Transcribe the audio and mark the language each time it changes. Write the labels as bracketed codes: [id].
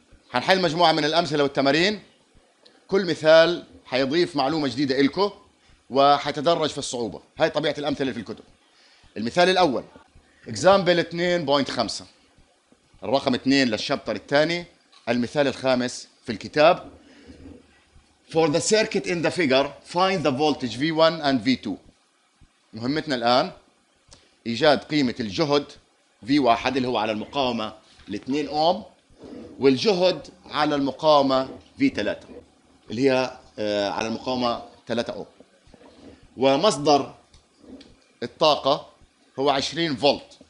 [ar] حنحل مجموعه من الامثله والتمارين، كل مثال حيضيف معلومه جديده لكم وحيتدرج في الصعوبه. هاي طبيعه الامثله اللي في الكتب. المثال الاول اكزامبل 2.5، الرقم 2 للشابتر الثاني، المثال الخامس في الكتاب. [en] For the circuit in the figure find the voltage V1 and V2. [ar] مهمتنا الآن إيجاد قيمة الجهد V1 اللي هو على المقاومة 2 أوم، والجهد على المقاومة V3 اللي هي على المقاومة 3 أوم. ومصدر الطاقة هو 20 فولت.